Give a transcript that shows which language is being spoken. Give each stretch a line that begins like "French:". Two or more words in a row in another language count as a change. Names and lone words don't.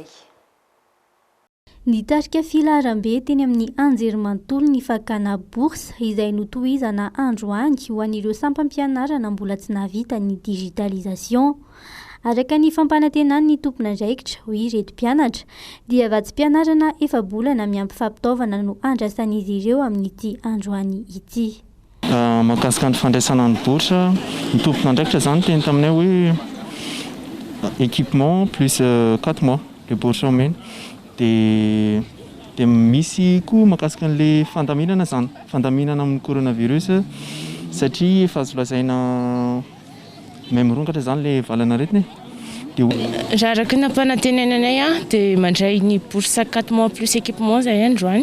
Malagasy: Nitarika filaram-be teny amin'ny anjerimanontolo ny fakana bourse izay notohizana androany ho an'ireo sampam-pianarana mbola tsy nahavita ny digitalisation. Araka ny fampanantenany ny tompon'andraikitra hoy ireto mpianatra dia vatsim-pianarana efa-bolana miampy fampitaovana no andrasan'izy ireo amin'ity androany ity. Mahakasika ny fandraisana ny bourse, ny tompon'andraikitra zany teny taminay hoe
French: équipement plus 4 mois le bourse
Malagasy: omena. Dia misy koa mahakasika an'ilay fandaminana zany, fandaminana amin'ny coronavirus satria efa azo lazaina memorongatra zany le valana aretiny. Raha araka ny ampanantenanay dia mandray ny bourse
French: 4 mois plus équipement
Malagasy: zay androany.